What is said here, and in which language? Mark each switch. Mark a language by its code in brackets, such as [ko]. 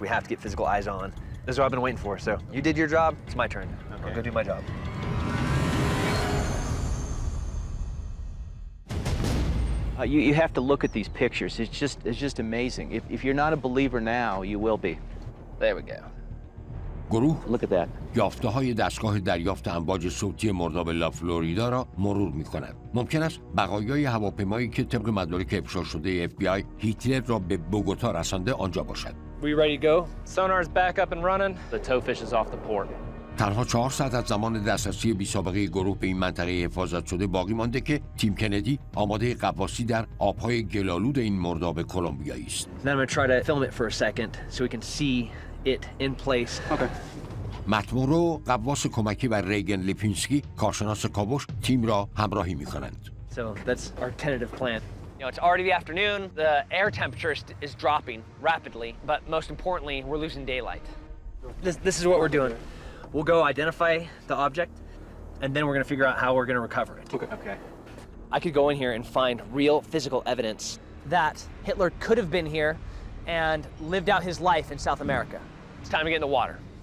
[en] We have to get physical eyes on. This is what I've been waiting for. So you did your job. It's my turn. Okay. I'll go do my job. You have to look at these pictures. It's just amazing. If you're not a believer now, you will be. There we go. [fa] گروه [en] Look at that. [fa] یافته‌های دستگاه دریافت امواج صوتی مرداب لا فلوریدا را مرور می‌کنند. ممکن است بقایای هواپیمایی که طبق مدارک افشا شده FBI هیتلر را به بوگوتا رسانده آنجا باشد. [en] We ready to go? Sonar's back up and running. The towfish is off the port. [fa] تنها 4 ساعت از زمان دسترسی بی‌سابقه گروه به این منطقه حفاظت شده باقی مانده که تیم کندی آماده غواصی در آب‌های گلالود این مرداب کلمبیایی است. [en] Then I'm going to try to film it for a second so we can see it in place. Okay. [fa] متمورو، غواص کمکی و ریگن لیپینسکی، کارشناس کاوش، تیم را همراهی می‌کنند. [en] So that's our tentative plan. You know, it's already the afternoon. The air temperature is dropping rapidly, but most importantly, we're losing daylight. This is what we're doing. We'll go identify the object, and then we're going to figure out how we're going to recover it. Okay. I could go in here and find real physical evidence that Hitler could have been here and lived out his life in South America. It's time to get in the water.